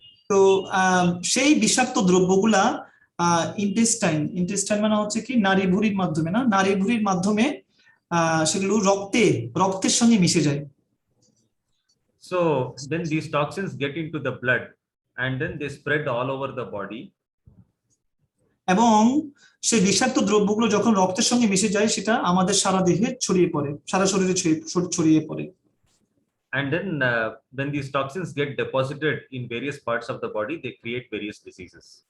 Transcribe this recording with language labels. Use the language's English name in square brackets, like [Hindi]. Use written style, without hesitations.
[Bangla] তো সেই বিষাক্ত দ্রব্যগুলা ইন্টেস্টাইন মানে হচ্ছে কি নাড়িভুঁড়ির মাধ্যমে সেগুলো রক্তের সঙ্গে মিশে যায়। [English] So then these toxins get into the blood and then they spread all over the body. [Bangla] এবং সেই বিষাক্ত দ্রব্যগুলো যখন রক্তের সঙ্গে মিশে যায় সেটা আমাদের সারা দেহে ছড়িয়ে পড়ে, সারা শরীরে ছড়িয়ে পড়ে। [English] And then when these toxins get deposited in various parts of the body, they create various diseases.